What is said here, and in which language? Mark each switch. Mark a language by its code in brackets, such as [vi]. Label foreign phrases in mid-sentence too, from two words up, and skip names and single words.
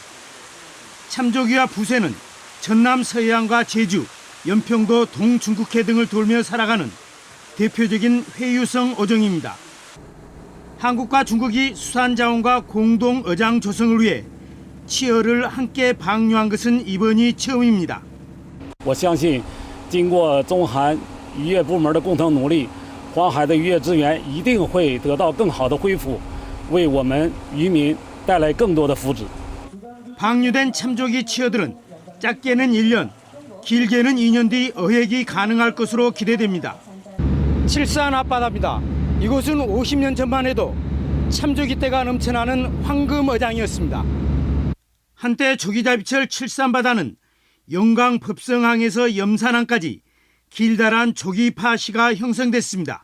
[ko] 참조기와 부세는 전남 서해안과 제주, 연평도 동중국해 등을 돌며 살아가는 대표적인 회유성 어종입니다. 한국과 중국이 수산자원과 공동 어장 조성을 위해 치어를 함께 방류한 것은 이번이 처음입니다. [zh] 我相信经过中韩渔业部门的共同努力，黄海的渔业资源一定会得到更好的恢复，为我们渔民带来更多的福祉。 [ko] 방류된 참조기 치어들은 짧게는 1년, 길게는 2년 뒤 어획이 가능할 것으로 기대됩니다. 칠산 앞바다입니다. 이곳은 50년 전만 해도 참조기 떼가 넘쳐나는 황금어장이었습니다. 한때 조기잡이철 칠산바다는 영광 법성항에서 염산항까지 길다란 조기파시가 형성됐습니다.